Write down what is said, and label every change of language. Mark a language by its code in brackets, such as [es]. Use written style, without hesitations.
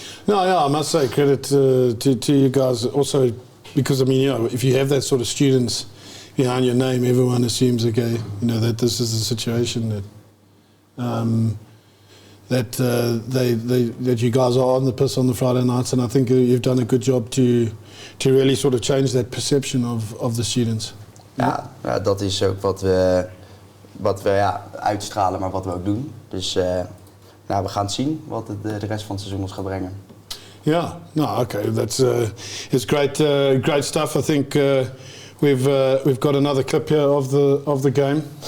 [en] No, yeah, I must say credit to you guys also because, I mean, you know, if you have that sort of students behind your name, everyone assumes, okay, you know, that this is a situation that that you guys are on the piss on the Friday nights, and I think you've done a good job to really sort of change that perception of the students. [nl] Ja, dat is ook wat we uitstralen, maar wat we ook doen. Dus we gaan het zien wat de rest van het seizoen ons gaat brengen. [en] Yeah, no, okay, that's it's great stuff. I think we've got another clip here of the game.